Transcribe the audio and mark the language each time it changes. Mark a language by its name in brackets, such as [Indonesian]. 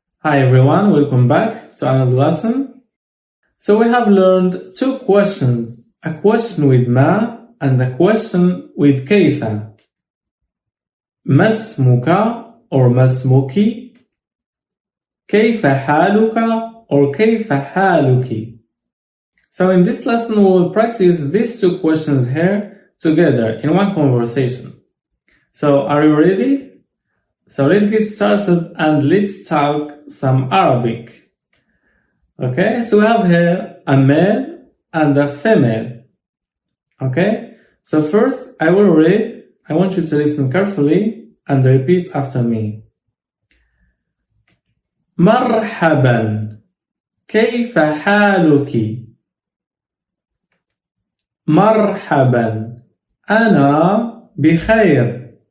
[English] Hi everyone, welcome back to another lesson. So we have learned two questions, a question with ma and a question with كيف. [Arabic] ما اسمك or ما اسمك, كيف حالك or كيف حالك. [English] So in this lesson we will practice these two questions here together in one conversation. So are you ready? So let's get started and let's talk some Arabic. Okay, so we have here a male and a female. Okay, so first I will read. I want you to listen carefully and repeat after me. [Arabic] مرحبا, كيف حالك؟ مرحبا, أنا بخير.